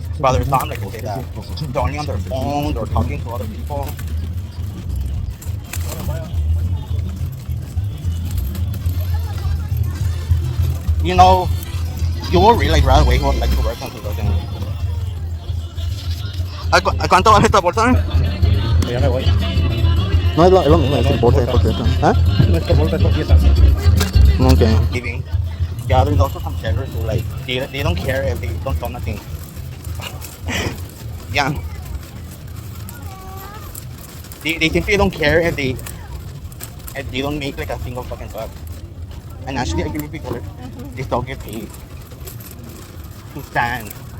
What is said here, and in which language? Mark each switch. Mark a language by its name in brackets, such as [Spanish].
[English] But there's some, like, okay, that they're only on their phone, they're talking to other people. You will really like right away who would like to work on those things. [Spanish] ¿A cuánto vale esta bolsa? Ya me voy. No, es lo mismo, es el bolsa, porque ¿ah? No es por bolsa, es por piezas. [English] Okay. Giving. Yeah, there's also some sellers who like they don't care if they don't sell nothing. Yeah. They simply don't care if they don't make like a single fucking buck. And actually I agree with people, they still get paid to stand.